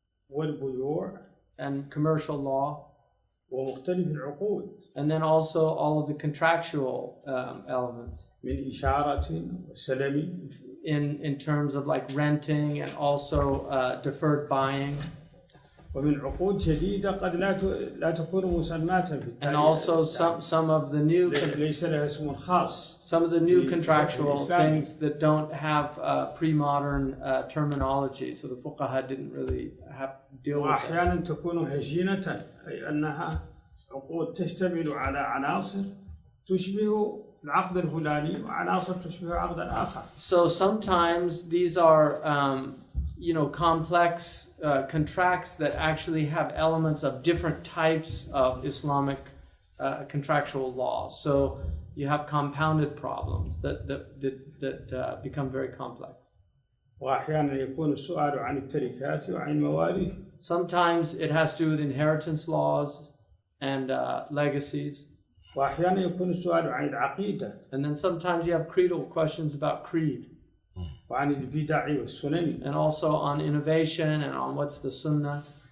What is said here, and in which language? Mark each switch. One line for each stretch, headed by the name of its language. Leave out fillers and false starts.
Arabic: والبيوع.
English: And commercial law.
Arabic: ومختلف العقود.
English: And then also all of the contractual elements.
Arabic: من إشارة وسلم.
English: In terms of like renting and also deferred buying.
Arabic: ومن عقود جديدة قد لا تكون مسماة في التاريخ.
English: And also some of the new
Arabic: ليس لها اسم خاص.
English: Some of the new contractual things that don't have pre-modern terminology, so the fuqaha didn't really have to deal with it.
Arabic: وأحيانا تكون هجينة أي أنها عقود تشتمل على عناصر تشبه العقد الفلاني وعناصر تشبه عقد الآخر.
English: So sometimes these are complex contracts that actually have elements of different types of Islamic contractual law. So you have compounded problems that become very complex.
Arabic: وأحيانا يكون السؤال عن التركات وعن المواريث.
English: Sometimes it has to do with inheritance laws and legacies.
Arabic: وأحيانا يكون السؤال عن العقيدة.
English: And then sometimes you have creedal questions about creed.
Arabic: وعن البدع والسنن.
English: And also on innovation and on what's the sunnah.